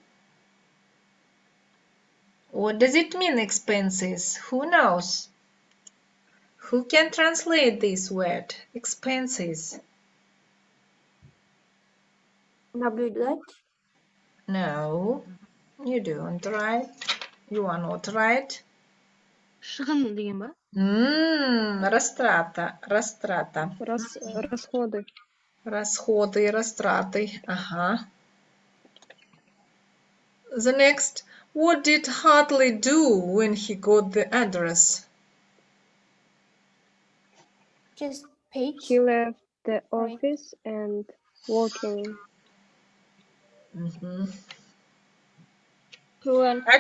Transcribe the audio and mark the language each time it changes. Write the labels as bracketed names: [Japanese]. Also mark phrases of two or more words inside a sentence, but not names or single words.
[English] What does it mean, expenses? Who knows? Who can translate this word, expenses? [Russian] Наблюдать. [English] No, you don't, right? You are not right. [Kazakh] Шығын деген ба? [Russian] Растрата, растрата. Расходы. Расходы, растраты. Ага. [English] The next, what did Hartley do when he got the address? Just paid. He left the Right. office and walking. He went to